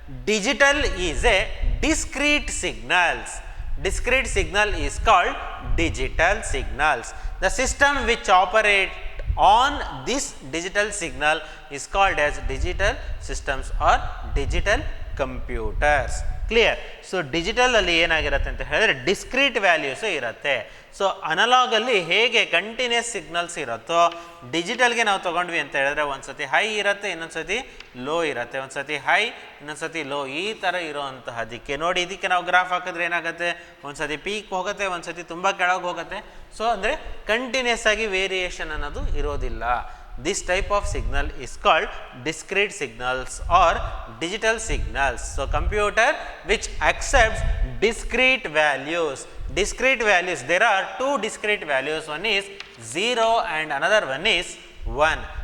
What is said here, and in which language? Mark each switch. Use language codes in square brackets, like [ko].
[en] Digital is a discrete signals. Discrete signal is called digital signals. The system which operate on this digital signal is called as digital systems or digital computers. Clear? [kn] So ಡಿಜಿಟಲಲ್ಲಿ ಏನಾಗಿರುತ್ತೆ ಅಂತ ಹೇಳಿದ್ರೆ discrete values ಇರುತ್ತೆ. So ಅನಲಾಗಲ್ಲಿ ಹೇಗೆ continuous signals ಇರುತ್ತೋ ಡಿಜಿಟಲ್ಗೆ ನಾವು ತೊಗೊಂಡ್ವಿ ಅಂತ ಹೇಳಿದ್ರೆ ಒಂದು ಸತಿ ಹೈ ಇರುತ್ತೆ, ಇನ್ನೊಂದು ಸತಿ ಲೋ ಇರುತ್ತೆ, ಒಂದು ಸತಿ ಹೈ ಇನ್ನೊಂದು ಸತಿ ಲೋ, ಈ ಥರ ಇರೋವಂತಹದಕ್ಕೆ ನೋಡಿ. ಇದಕ್ಕೆ ನಾವು ಗ್ರಾಫ್ ಹಾಕಿದ್ರೆ ಏನಾಗುತ್ತೆ, ಒಂದು ಸತಿ ಪೀಕ್ ಹೋಗುತ್ತೆ, ಒಂದು ಸತಿ ತುಂಬ ಕೆಳಗೆ ಹೋಗುತ್ತೆ. ಸೊ ಅಂದರೆ ಕಂಟಿನ್ಯೂಸ್ ಆಗಿ ವೇರಿಯೇಷನ್ ಅನ್ನೋದು ಇರೋದಿಲ್ಲ. [en] This type of signal is called discrete signals or digital signals. So computer which accepts discrete values. Discrete values, there are two discrete values, one is 0 and another one is 1.